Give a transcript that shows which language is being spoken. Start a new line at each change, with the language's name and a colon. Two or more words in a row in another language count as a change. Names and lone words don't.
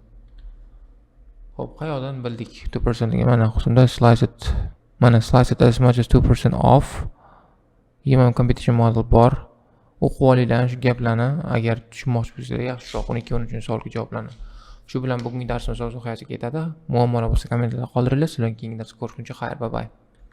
Uzbek: Xo'p, qayerdan bildik 2% ga? Mana qismda
English: slice it as much as 2% off. Human competition model bor.
Uzbek: O'qib olinglar shu gaplarni, agar tushunmoqchi bo'lsangiz, yaxshiroq 12-13 savolga javoblarni. Shu bilan bugungi darsimiz o'z nihoyasiga yetadi. Muammolar bo'lsa kommentlarda qoldiringlar. Sizlarga keyingi darsda ko'rishguncha xayr,
English: bye bye.